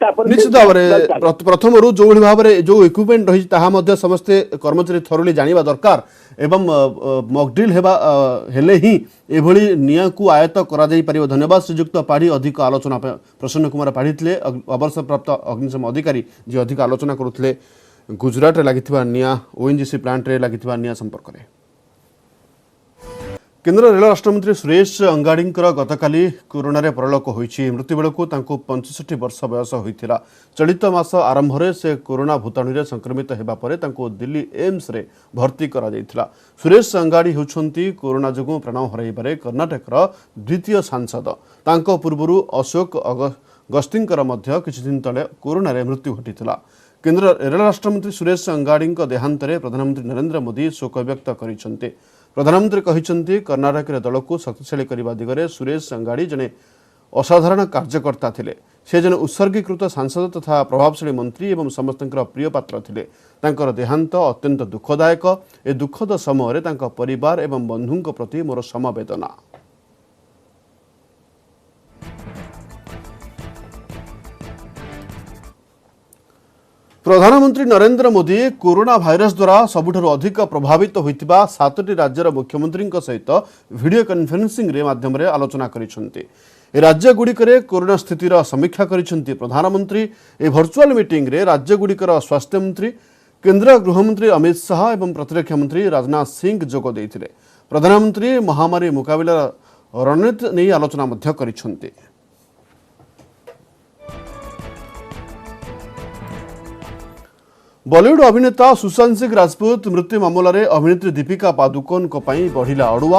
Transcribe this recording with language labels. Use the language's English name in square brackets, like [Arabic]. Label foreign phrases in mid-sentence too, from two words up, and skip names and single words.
[Odia] ନିଶ୍ଚିତ ଭାବ ମେଁ ପ୍ରଥମ ଜୋ ଭାବ ମେଁ ଜୋ ଇକ୍ୱିପମେଣ୍ଟ ରହି ତାହା ସମସ୍ତେ କର୍ମଚାରୀ ଥରୋଲି ଜାଣିବା ଦରକାର ଏବଂ ମକଡ୍ରିଲ ହେଲେ ହିଁ ଏଭଳି ନିଆଁକୁ ଆୟତ୍ତ କରା ଯାଇ ପାରିବ। ଧନ୍ୟବାଦ ଶ୍ରୀଯୁକ୍ତ ପାଢ଼ୀ ଅଧିକ ଆଲୋଚନା ପ୍ରସନ୍ନ କୁମାର ପାଢ଼ୀ ଥେ ଅବସରପ୍ରାପ୍ତ ଅଗ୍ନିଶମ ଅଧିକାରୀ ଜୀ ଅଧିକ ଆଲୋଚନା କରୁଲେ ଗୁଜରାଟ ଲାଗି ନିଆଁ ଓଏନଜିସି ପ୍ଲାଣ୍ଟ ରେ ଲାଗି ନିଆଁ ସମ୍ପର୍କ ମେଁ। କେନ୍ଦ୍ର ରେଳ ରାଷ୍ଟ୍ରମନ୍ତ୍ରୀ ସୁରେଶ ଅଙ୍ଗାଡ଼ି ଗତକାଲି କରୋନା ରେ ପରଲୋକ ହୋଇଛି ମୃତ୍ୟୁ ବେଳୁ 65 ବର୍ଷ ବୟସ ହୋଇଥିଲା। ଚଳିତ ମାସ ଆରମ୍ଭ ମେଁ ସେ କରୋନା ଭୂତାଣୁ ରେ ସଂକ୍ରମିତ ହେବା ପରେ ତାଙ୍କୁ ଦିଲ୍ଲୀ ଏମ୍ସ ରେ ଭର୍ତ୍ତି କରା ଯାଇଥିଲା। ସୁରେଶ ଅଙ୍ଗାଡ଼ି ହେଉଛନ୍ତି କରୋନା ଯୋଗୁ ପ୍ରାଣ ହରାଇବାରେ କର୍ଣ୍ଣାଟକ ଦ୍ୱିତୀୟ ସାଂସଦ। ତାଙ୍କ ପୂର୍ବରୁ ଅଶୋକ ଗସ୍ତିଙ୍କର ମଧ୍ୟ କିଛି ଦିନ ତଳେ କରୋନା ରେ ମୃତ୍ୟୁ ଘଟିଥିଲା। କେନ୍ଦ୍ର ରେଳ ରାଷ୍ଟ୍ରମନ୍ତ୍ରୀ ସୁରେଶ ଅଙ୍ଗାଡ଼ି ଦେହାନ୍ତ ରେ ପ୍ରଧାନମନ୍ତ୍ରୀ ନରେନ୍ଦ୍ର ମୋଦୀ ଶୋକ ବ୍ୟକ୍ତ କରିଛନ୍ତି। ପ୍ରଧାନମନ୍ତ୍ରୀ କହିଛନ୍ତି କର୍ଣ୍ଣାଟକ ଦଳ କୁ ଶକ୍ତିଶାଳୀ କରିବା ଦିଗରେ ସୁରେଶ ଅଙ୍ଗାଡ଼ି ଜଣେ ଅସାଧାରଣ କାର୍ଯ୍ୟକର୍ତ୍ତା ଥିଲେ। ସେ ଜଣେ ଉତ୍ସର୍ଗୀକୃତ ସାଂସଦ ତଥା ପ୍ରଭାବଶାଳୀ ମନ୍ତ୍ରୀ ଏବଂ ସମସ୍ତଙ୍କର ପ୍ରିୟ ପାତ୍ର ଥିଲେ। ତାଙ୍କର ଦେହାନ୍ତ ଅତ୍ୟନ୍ତ ଦୁଃଖଦାୟକ। ଏ ଦୁଃଖଦ ସମୟ ତାଙ୍କ ପରିବାର ଏବଂ ବନ୍ଧୁଙ୍କ ପ୍ରତି ମୋର ସମବେଦନା। ପ୍ରଧାନମନ୍ତ୍ରୀ ନରେନ୍ଦ୍ର ମୋଦୀ କରୋନା ଭାଇରସ ଦ୍ୱାରା ସବୁଠାରୁ ଅଧିକ ପ୍ରଭାବିତ ହୋଇଥିବା 7ଟି ରାଜ୍ୟର ମୁଖ୍ୟମନ୍ତ୍ରୀ ସହିତ [English] video conferencing [Odia] ରେ ମାଧ୍ୟମ ରେ ଆଲୋଚନା କରିଛନ୍ତି। ରାଜ୍ୟ ଗୁଡ଼ିକରେ କରୋନା ସ୍ଥିତିର ସମୀକ୍ଷା କରିଛନ୍ତି ପ୍ରଧାନମନ୍ତ୍ରୀ। ଏ [English] virtual meeting [Odia] ରେ ରାଜ୍ୟ ଗୁଡ଼ିକର ସ୍ୱାସ୍ଥ୍ୟ ମନ୍ତ୍ରୀ କେନ୍ଦ୍ର ଗୃହମନ୍ତ୍ରୀ ଅମିତ ଶାହ ଏବଂ ପ୍ରତିରକ୍ଷା ମନ୍ତ୍ରୀ ରାଜନାଥ ସିଂହ ଯୋଗ ଦେଇଥିଲେ। ପ୍ରଧାନମନ୍ତ୍ରୀ ମହାମାରୀ ମୁକାବିଲା ରଣନୀତି ନେଇ ଆଲୋଚନା ମଧ୍ୟ କରିଛନ୍ତି। ବଲିଉଡ ଅଭିନେତା ସୁଶାନ୍ତ ସିଂହ ରାଜପୁତ ମୃତ୍ୟୁ ମାମଲା ରେ ଅଭିନେତ୍ରୀ ଦୀପିକା ପାଦୁକୋନ କୁ ନେଇ ବଢ଼ିଲା ଅଡ଼ୁଆ।